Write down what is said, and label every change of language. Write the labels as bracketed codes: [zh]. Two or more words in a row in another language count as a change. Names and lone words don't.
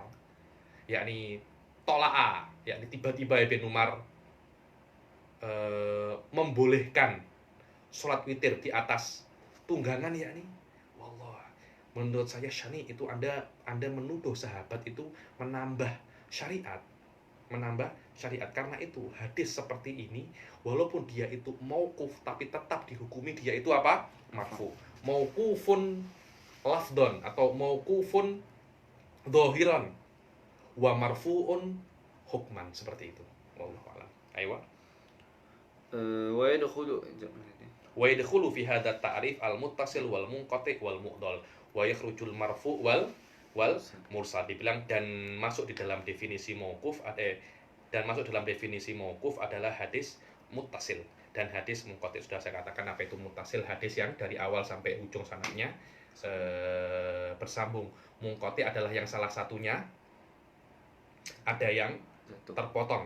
[id] Yakni tola'a, yakni tiba-tiba Ibn Umar membolehkan sholat witir di atas tunggangan, yakni wallah, menurut saya syani itu Anda menuduh sahabat itu menambah syariat, karena itu hadis seperti ini walaupun dia itu mauquf tapi tetap dihukumi dia itu apa? Marfu. [ar] موقوف لفظا أو موقوف ظاهرا ومرفوع حكما, [id] seperti itu. [ar] والله أعلم. أيوه. ويدخل في هذا تعريف المتصل والمنقطع والمعضل ويخرج المرفوع والمرسل. [id] Dibilang dan masuk dalam definisi mauquf adalah hadis muttasil dan hadis munqati. Sudah saya katakan apa itu muttasil, hadis yang dari awal sampai ujung sanadnya bersambung. Munqati adalah yang salah satunya ada yang terpotong.